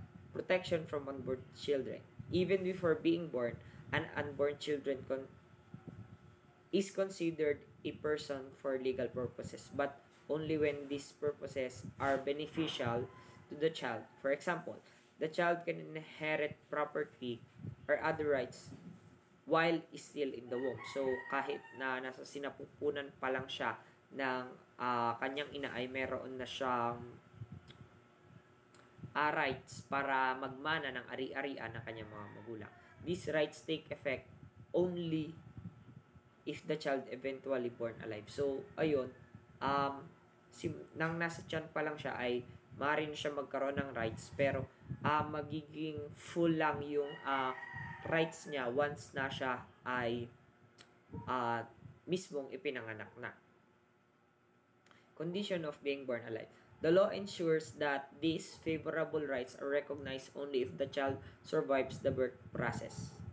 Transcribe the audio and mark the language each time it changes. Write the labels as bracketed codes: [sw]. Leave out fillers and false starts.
[en] Protection from unborn children. Even before being born, an unborn children is considered a person for legal purposes, but only when these purposes are beneficial to the child. For example, the child can inherit property or other rights while still in the womb. [tl] So, kahit na nasa sinapupunan pa lang siya ng kanyang ina ay meron na siyang rights para magmana ng ari-arian ng kanyang mga magulang. [en] These rights take effect only if the child eventually born alive. [tl] So, ayun, nang nasa tiyan pa lang siya ay maaari siya magkaroon ng rights, pero magiging full lang yung rights niya once na siya ay mismong ipinanganak na. [en] Condition of being born alive. The law ensures that these favorable rights are recognized only if the child survives the birth process.